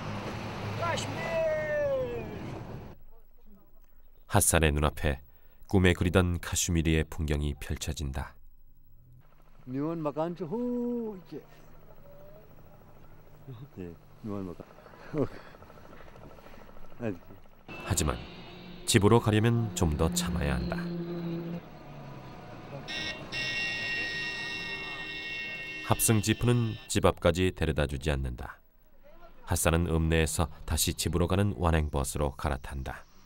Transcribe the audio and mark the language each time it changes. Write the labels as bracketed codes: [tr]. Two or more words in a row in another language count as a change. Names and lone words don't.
[ko] 핫산의 눈앞에 꿈에 그리던 카슈미리의 풍경이 펼쳐진다. [ks] میون مکان چھُ ہو میون مکان. [ko] 하지만 집으로 가려면 좀 더 참아야 한다. 합승 지프는 집 앞까지 데려다주지 않는다. 핫산은 읍내에서 다시 집으로 가는 완행버스로 갈아탄다.